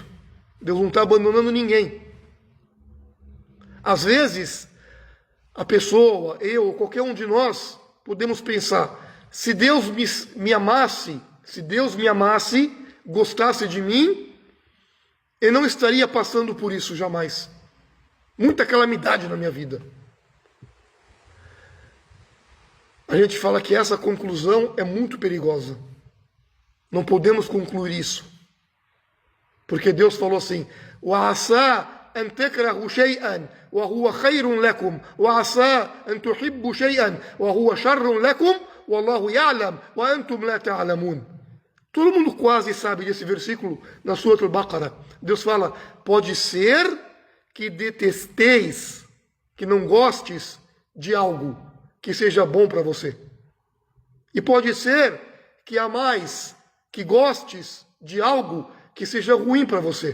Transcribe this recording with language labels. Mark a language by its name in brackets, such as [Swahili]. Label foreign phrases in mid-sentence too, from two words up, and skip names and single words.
[Portuguese] Deus não está abandonando ninguém. Às vezes, a pessoa, eu ou qualquer um de nós, podemos pensar, se Deus me amasse, gostasse de mim, eu não estaria passando por isso jamais. Muita calamidade na minha vida. A gente fala que essa conclusão é muito perigosa. Não podemos concluir isso. Porque Deus falou assim: [Arabic] وَعَسَىٰ أَن تَكْرَهُوا شَيْئًا وَهُوَ خَيْرٌ لَكُمْ وَعَسَىٰ أَن تُحِبُّوا شَيْئًا وَهُوَ شَرٌ لَكُمْ وَاللَّهُ يَعْلَمُ وَأَنْتُمْ لَا تَعْلَمُونَ. [Portuguese] Todo mundo quase sabe desse versículo na Surah Al-Baqarah. Deus fala: pode ser que detesteis, que não gostes de algo que seja bom para você. E pode ser que amais, que gostes de algo que seja ruim para você.